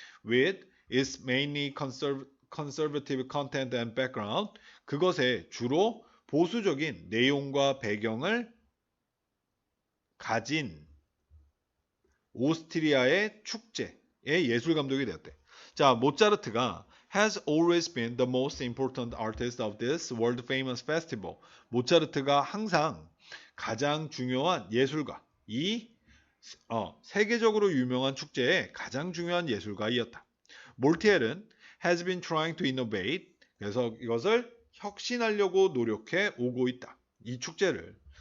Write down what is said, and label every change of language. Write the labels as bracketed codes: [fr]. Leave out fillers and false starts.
[en] With its mainly conservative content and background, [ko] 그것에 주로 보수적인 내용과 배경을 가진 오스트리아의 축제의 예술 감독이 되었대. 자, 모차르트가 [en] has always been the most important artist of this world famous festival. [ko] 모차르트가 항상 가장 중요한 예술가, 이 세계적으로 유명한 축제의 가장 중요한 예술가이었다. 몰티엘은 [en] has been trying to innovate, [ko] 그래서 이것을 혁신하려고 노력해 오고 있다. 이 축제를.